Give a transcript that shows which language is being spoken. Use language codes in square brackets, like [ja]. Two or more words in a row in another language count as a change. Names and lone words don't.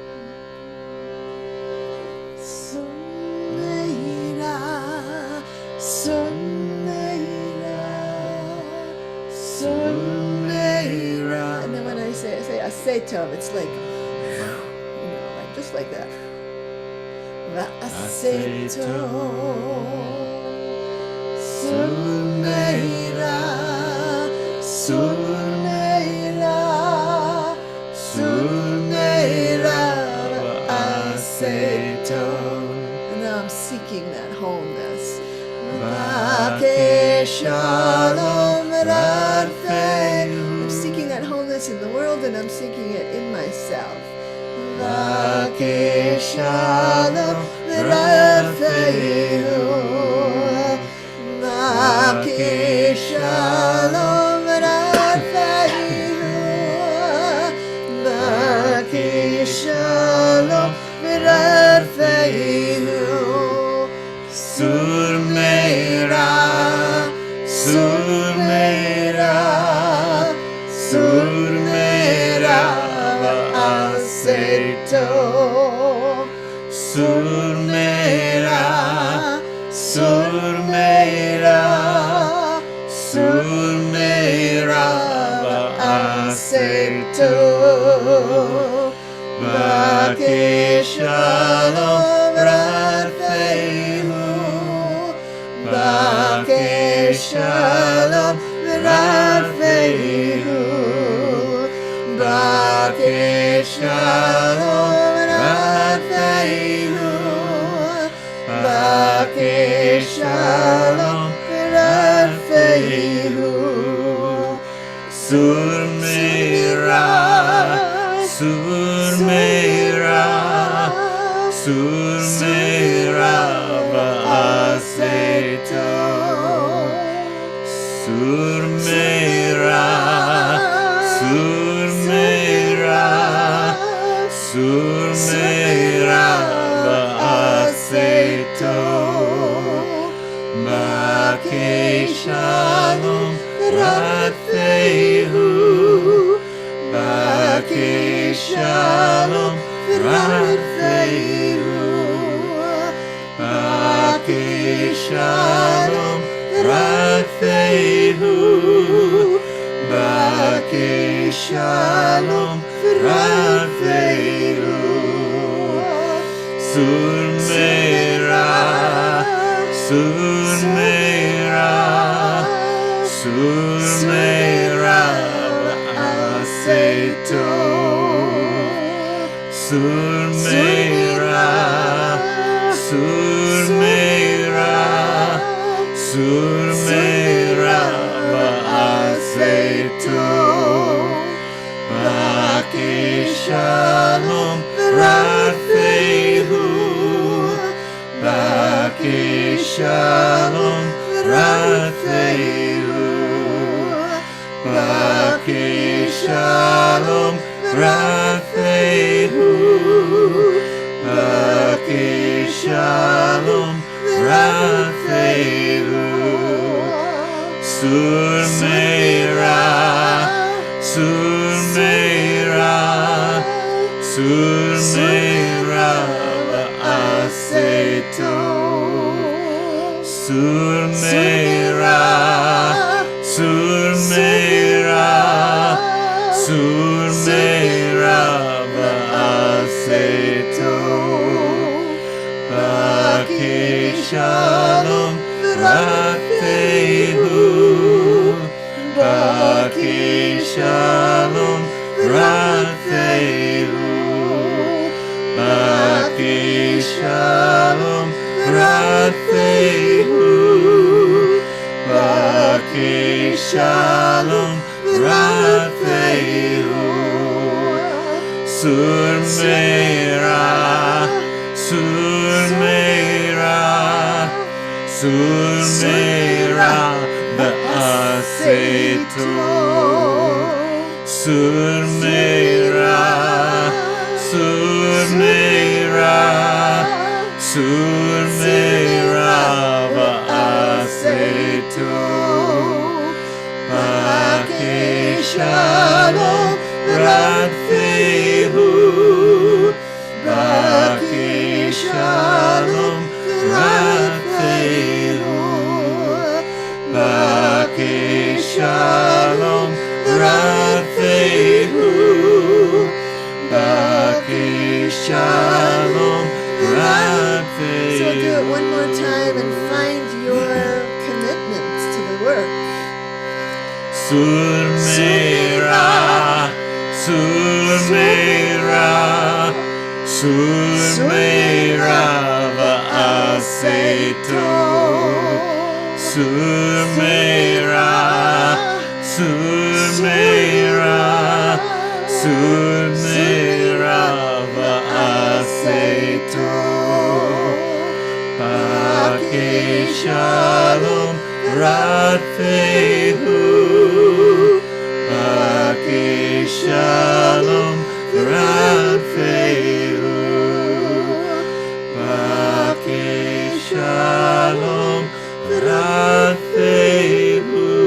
[en] Someira, And then when I say [he] עשה טוב, [en] it's like, like just like that. [he] ועשה טוב, סור מרע, סור מרע, סור מרע, ועשה טוב. [en] And now I'm seeking that wholeness. [he] בקש שלום ורדפהו. [en] I'm seeking that wholeness in the world, and I'm seeking it in myself. [he] בקש שלום ורדפהו. בקש שלום ורדפהו. בקש שלום ורדפהו. סור מרע, סור מרע, סור מרע, ועשה טוב. סור מרע, סור מרע, סור מרע, ועשה טוב. בקש שלום ורדפהו. בקש שלום ורדפהו. בקש שלום ורדפהו. בקש שלום ורדפהו. סור מרע, סור מרע, סור מרע, ועשה טוב. סור מרע, סור מרע, סור מרע, ועשה טוב. בקש שלום ורדפהו. בקש שלום ורדפהו. בקש שלום ורדפהו. בקש שלום ורדפהו. סור מרע, סור מרע, סור מרע, ועשה טוב. סור מרע, סור מרע, סור מרע, ועשה טוב. בקש שלום ורדפהו. בקש שלום ורדפהו. בקש שלום ורדפהו. בקש שלום ורדפהו. סור מרע, סור מרע, סור מרע, ועשה טוב. סור מרע, סור מרע, סור מרע, ועשה טוב. בקש שלום ורדפהו. בקש שלום ורדפהו. בקש שלום ורדפהו. בקש שלום ורדפהו. סור מרע, סור מרע, סור מרע, ועשה טוב. סור מרע, סור מרע, סור מרע, ועשה טוב. בקש שלום ורדפהו. בקש שלום ורדפהו. שלום, ורדפהו. בקש שלום, ורדפהו. [en] So do it one more time and find your commitment to the work. [he] סור מרע, ועשה סור מרע, ועשה בקש שלום, v-rad-fayhu. בקש שלום, ורדפהו. בקש שלום, ורדפהו.